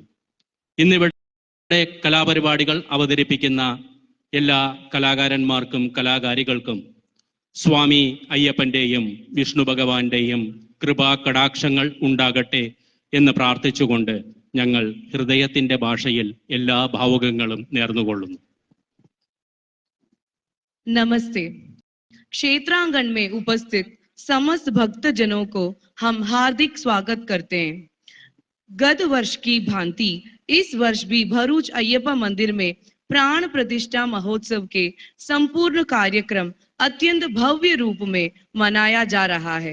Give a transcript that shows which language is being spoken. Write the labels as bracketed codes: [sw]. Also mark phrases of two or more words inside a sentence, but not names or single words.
[ml] ഇന്നിവിടെ കലാപരിപാടികൾ അവതരിപ്പിക്കുന്ന എല്ലാ കലാകാരന്മാർക്കും കലാകാരികൾക്കും സ്വാമി അയ്യപ്പന്റെയും വിഷ്ണു ഭഗവാന്റെയും കൃപാ കടാക്ഷങ്ങൾ ഉണ്ടാകട്ടെ എന്ന് പ്രാർത്ഥിച്ചുകൊണ്ട് ഞങ്ങൾ ഹൃദയത്തിന്റെ ഭാഷയിൽ എല്ലാ ഭാവുകങ്ങളും നേർന്നുകൊള്ളുന്നു. [hi] नमस्ते। क्षेत्रांगण में उपस्थित समस्त भक्तजनों को हम हार्दिक स्वागत करते हैं। गत वर्ष की भांति इस वर्ष भी भरूच अय्यप्पा मंदिर में प्राण प्रतिष्ठा महोत्सव के संपूर्ण कार्यक्रम अत्यंत भव्य रूप में मनाया जा रहा है।